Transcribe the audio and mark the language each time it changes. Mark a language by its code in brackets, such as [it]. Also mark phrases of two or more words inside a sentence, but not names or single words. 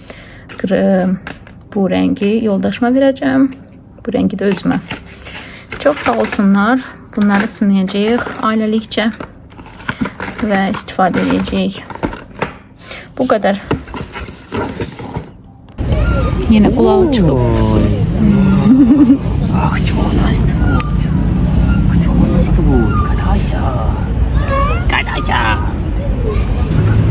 [az] Bu rəngi yoldaşıma verəcəm. Bu rəngi də özümə. Çox sağ olsunlar. Bunları sınayacağıq ailəlikcə və istifadə edəcəyik. Bu qədər. Yenə qulağı çıxıb. [ru] Кто у нас тут? Кто у нас тут? Катайся! Катайся!